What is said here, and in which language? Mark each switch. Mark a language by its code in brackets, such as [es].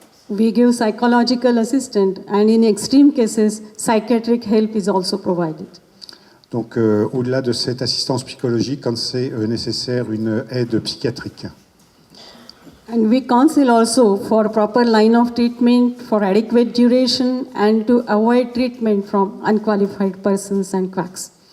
[en] We give psychological assistance and in extreme cases, psychiatric help is also provided. [fr] Donc, au-delà de cette assistance psychologique, quand c'est nécessaire, une aide psychiatrique. [en] And we counsel also for proper line of treatment, for adequate duration, and to avoid treatment from unqualified persons and quacks.